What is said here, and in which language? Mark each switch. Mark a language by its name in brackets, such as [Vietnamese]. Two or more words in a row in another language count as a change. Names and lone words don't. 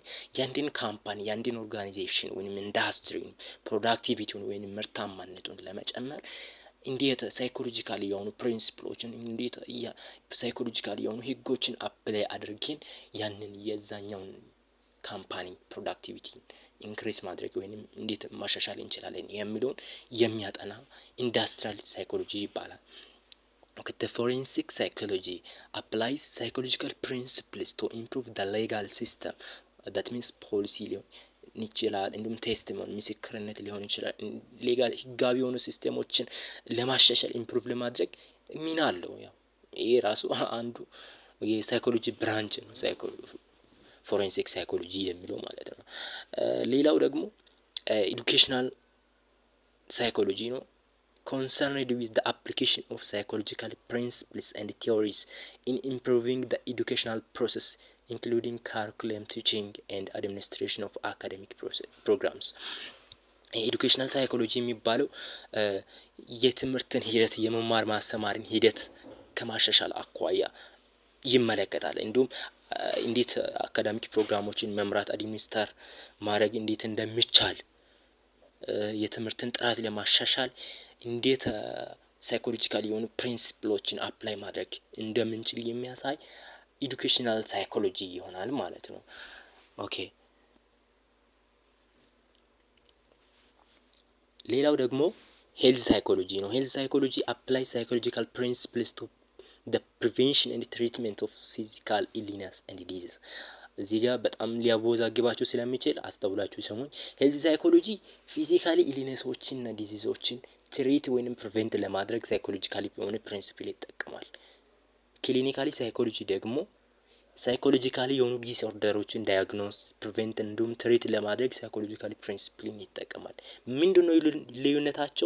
[Amharic] የአንድን ካምፓኒ የአንድን ኦርጋናይዜሽን ወይም ኢንዱስትሪ ፕሮዳክቲቪቲውን ወይም ምርታማነቱን ለመጨመር እንዴት ሳይኮሎጂካሊ የሆኑ ፕሪንሲፕሎችን እንዴት ሳይኮሎጂካሊ የሆኑ ህጎችን አፕላይ አድርገን ያንን የዛኛውን [English] company productivity increase [Amharic] ማድረግ ወይም እንዴት ማሻሻል እንችላለን የሚለውን የሚያጠና [English] industrial psychology [Amharic] ይባላል። [English] Okay, the forensic psychology applies psychological principles to improve the legal system. That means policy [Amharic] ሊሆን ይችላል፣ እንዲሁም ቴስቲሞኒ ምስክርነት ሊሆን ይችላል። ሌጋል ህጋዊ የሆኑ ሲስተሞችን ለማሻሻል ኢምፕሩቭ ለማድረግ ሚና አለው። ያው ይሄ ራሱ አንዱ የሳይኮሎጂ ብራንች ነው፣ [English] forensic psychology [Amharic] የሚለው ማለት ነው። ሌላው ደግሞ [English] educational psychology [Amharic] ነው። [English] concerned with the application of psychological principles and theories in improving the educational process including curriculum teaching and administration of academic programs። educational psychology [Amharic] የሚባለው የትምህርትን ሂደት የመማር ማስተማርን ሂደት ከማሻሻል አኳያ ይመለከታል። እንዲሁም እንዴት አካዳሚክ ፕሮግራሞችን መምራት አድሚኒስተር ማድረግ እንዴት እንደሚቻል የትምህርትን ጥራት ለማሻሻል እንዴት ሳይኮሎጂካል የሆኑ ፕሪንሲፕሎችን አፕላይ ማድረግ እንደምንችል የሚያሳይ [English] educational psychology [Amharic] ይሆናል ማለት ነው። ኦኬ ሌላው ደግሞ [English] health psychology ነው። health psychology apply psychological principles to the prevention and treatment of physical illness and disease። [Amharic] እዚህ ጋር በጣም ሊያወዛግባችሁ ስለሚችል አስተውላችሁ ሰሙኝ። [English] health psychology [Amharic] ፊዚካሊ ኢልነሶችን እና ዲዚዞችን ትሪት ወይንም ፕሪቨንት ለማድረግ ሳይኮሎጂካሊ የሆነ ፕሪንሲፕል ይጠቀማል። [English] clinically psychology [Amharic] ደግሞ ሳይኮሎጂካሊ የሆኑ ዲስኦርደሮችን [English] diagnose prevent [Amharic] እንዲሁም ትሪት ለማድረግ ሳይኮሎጂካሊ ፕሪንሲፕልን ይጠቀማል። ምንድነው ልዩነታቸው?